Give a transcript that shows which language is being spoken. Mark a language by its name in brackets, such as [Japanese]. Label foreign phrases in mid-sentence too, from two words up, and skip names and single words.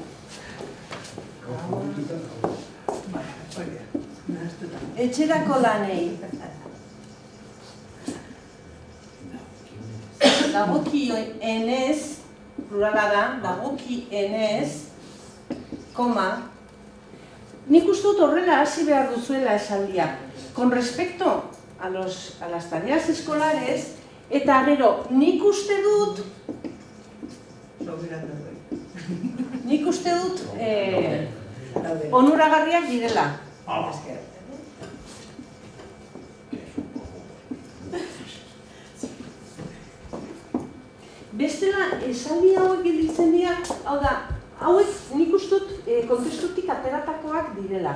[Basque] Etxerako lanei. Dagokienez, plurala da, dagokienez, nik uste dut horrela hasi behar duzuela esaldia. [Spanish] Con respecto a las tareas escolares, [Basque] eta gero, nik uste dut onuragarriak direla. Bestela, esaldi hauek gelditzen dira, hau da, hauek nik uste dut kontestutik ateratakoak direla.